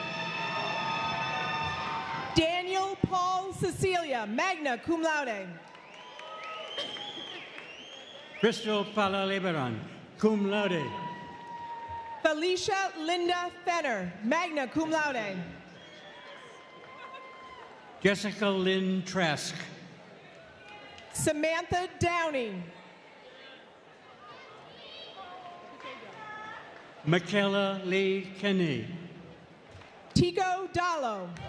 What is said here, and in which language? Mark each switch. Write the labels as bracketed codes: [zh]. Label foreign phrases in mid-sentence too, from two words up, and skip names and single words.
[en] Daniel Paul Cecilia, [la] magna cum laude. [en] Crystal Pala Lebaron, [la] cum laude. [en] Felicia Linda Fenner, [la] magna cum laude. [en] Jessica Lynn Trask. Samantha Downey. Michaela Lee Kenny. Tico Dallo.